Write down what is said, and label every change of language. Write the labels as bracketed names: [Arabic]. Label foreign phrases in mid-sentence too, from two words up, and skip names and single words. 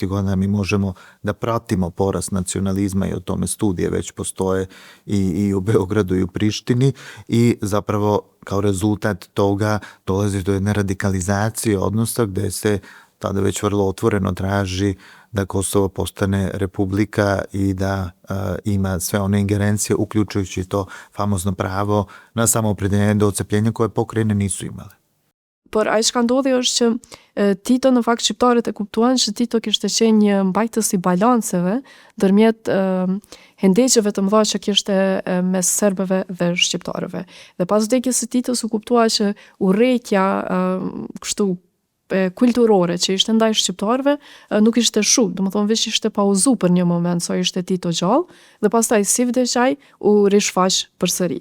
[Serbian] godina mi možemo da pratimo porast nacionalizma i o tome studije već postoje i u Beogradu i u Prištini i zapravo kao rezultat toga dolazi do jedne radikalizacije odnosa gde se tada već vrlo otvoreno traži da Kosovo postane republika i da ima sve one ingerencije, uključujući to famozno pravo na samoopredeljenje do odcepljenja koje pokrajine nisu imale. [Albanian] Por ai që ka ndodhi është që Tito në fakt shqiptarët e kuptuan që Tito kishte qenë një mbajtës i balanceve ndërmjet hendeqeve të mëdha që kishte mes serbëve dhe shqiptarëve. Dhe pas vdekjes së Titos u kuptua që urrejtja kështu kulturore që ishte ndaj shqiptarëve nuk ishte shumë, domethënë veç ishte pauzu për një moment sa ishte Tito gjallë dhe pastaj si vdes ai u rishfaq përsëri.